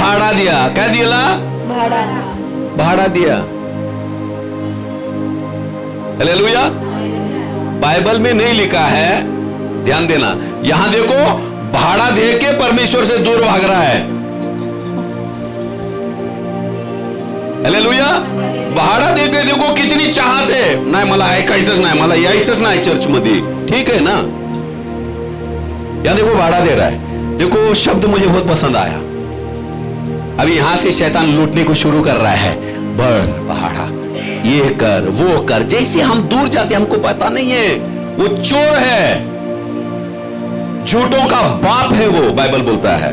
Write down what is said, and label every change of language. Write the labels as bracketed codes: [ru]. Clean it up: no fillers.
[hi] भाड़ा दिया। क्या दिया, भाड़ा दिया। हालेलुया। बाइबल में नहीं लिखा है, ध्यान देना, यहां देखो भाड़ा दे के परमेश्वर से दूर भाग रहा है। हालेलुया। भाड़ा दे के देखो कितनी चाहत है, [mr] नाही मला ऐकायचंच नाही, मला यायचंच नाही चर्च मध्ये, [hi] ठीक है ना। या देखो भाड़ा दे रहा है। देखो शब्द मुझे बहुत पसंद आया। अभी यहां से शैतान लूटने को शुरू कर रहा है, बढ़ भाड़ा, ये कर वो कर। जैसे हम दूर जाते हमको पता नहीं है, वो चोर है, झूठों का बाप है वो, बाइबल बोलता है।